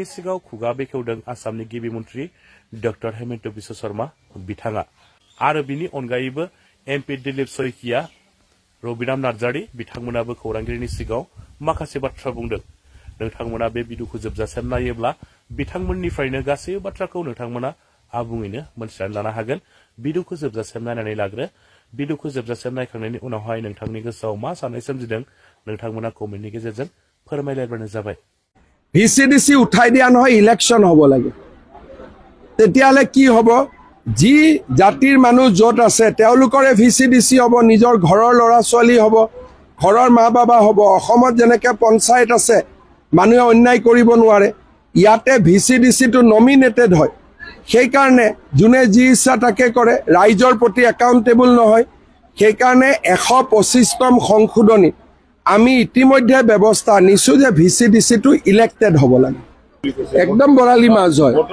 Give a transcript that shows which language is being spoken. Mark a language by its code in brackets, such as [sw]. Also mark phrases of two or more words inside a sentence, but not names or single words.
[brx] सिगाङाव खुगा बेखेवदों आसामनि गिबि मन्थ्रि डक्टर हेमन्त बिश्व शर्मा बिथाङा आरो बिनि अनगायैबो एमपि दिलीप शइकिया रबिराम नार्जारी बिथांमोनाबो खौरांगिरिनि सिगाङाव माखासे बाथ्रा बुंदों नोंथांमोना बे भिडिअखौ जोबजासिम नायोब्ला बिथांमोननिफ्रायनो गासै बाथ्राखौ नोंथांमोना आबुङैनो मोनथिनानै लानो हागोन भिडिअखौ जोबजासिम नायनानै लाग्रो भिडिअखौ जोबजासिम नायखांनायनि उनावहाय नोंथांनि गोसोआव मा साननाय सोमजिदों नोंथांमोना कमेन्टनि गेजेरजों फोरमायलायबानो जाबाय [as] ভিচিডিচি উঠাই দিয়া নহয় ইলেকশন হ'ব লাগে তেতিয়ালে কি হ'ব যি জাতিৰ মানুহ যত আছে তেওঁলোকৰে ভিচিডিচি হ'ব নিজৰ ঘৰৰ ল'ৰা ছোৱালী হ'ব ঘৰৰ মা বাবা হ'ব অসমত যেনেকৈ পঞ্চায়ত আছে মানুহে অন্যায় কৰিব নোৱাৰে ইয়াতে ভিচিডিচি টো নমিনেটেড হয় সেই কাৰণে যোনে যি ইচ্ছা তাকে কৰে ৰাইজৰ প্ৰতি একাউণ্টেবল নহয় সেই কাৰণে 125তম সংশোধনী আমি ইতিমধ্যে ব্যৱস্থা নিছো যে ভিচিডিচি টো ইলেক্টেড হ'ব লাগে একদম বৰালি মাছ হয়